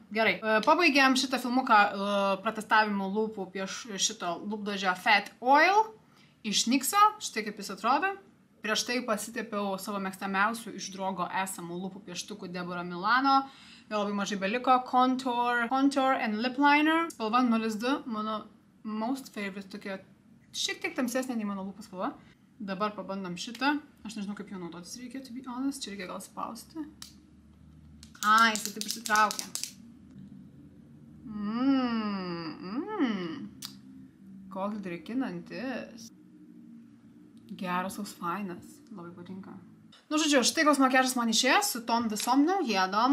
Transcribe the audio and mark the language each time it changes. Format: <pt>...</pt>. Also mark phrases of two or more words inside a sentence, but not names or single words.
<lt>Gerai, pabaigėm šitą filmuką pratestavimo lūpų prieš šito lūpdažio Fat Oil iš NYXo, štai kaip jis atrodo. Prieš tai pasitepiau savo mėgstamiausių iš Drogo esamų lūpų pieštukų Deborah Milano. Vėl labai mažai beliko. Contour and Lip Liner. Spalva 02, mano</lt> <en>most favorite,</en> <lt>tokia šiek tiek tamsesnė nei mano lūpų spalva. Dabar pabandom šitą. Aš nežinau, kaip jo naudotis reikia,</lt> <en>to be honest.</en> <lt>Čia reikia gal spausti. Jisai taip išsitraukia. Koks drėkinantis. Geras, toks fainas. Labai patinka. Nu, žodžiu, štai koks makiažas man išėjo su tom visom naujienom.</lt>